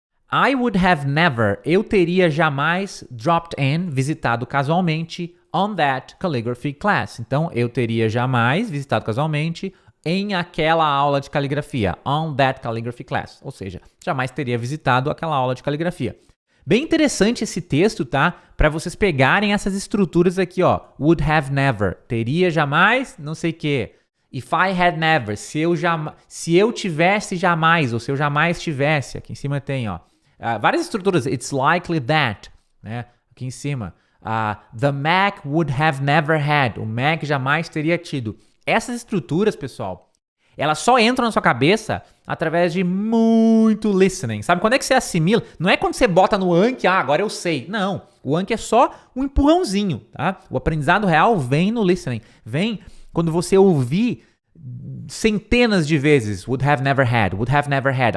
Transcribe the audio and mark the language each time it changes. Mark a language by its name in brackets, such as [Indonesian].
[English] I would have never, [Portuguese] eu teria jamais [English] dropped in, [Portuguese] visitado casualmente, [English] on that calligraphy class. [Portuguese] Então, eu teria jamais visitado casualmente em aquela aula de caligrafia, [English] on that calligraphy class. [Portuguese] Ou seja, jamais teria visitado aquela aula de caligrafia. Bem interessante esse texto, tá? Para vocês pegarem essas estruturas aqui, [English] would have never, [Portuguese] teria jamais, não sei o quê. [English] If I had never, [Portuguese] se eu tivesse jamais, ou se eu jamais tivesse. Aqui em cima tem, várias estruturas. [English] It's likely that, [Portuguese] né? Aqui em cima. [English] The Mac would have never had. [Portuguese] O Mac jamais teria tido. Essas estruturas, pessoal, elas só entram na sua cabeça através de muito listening. Sabe quando é que você assimila? Não é quando você bota no Anki, agora eu sei. Não, o Anki é só um empurrãozinho, tá? O aprendizado real vem no listening. Vem quando você ouvir centenas de vezes [English] would have never had.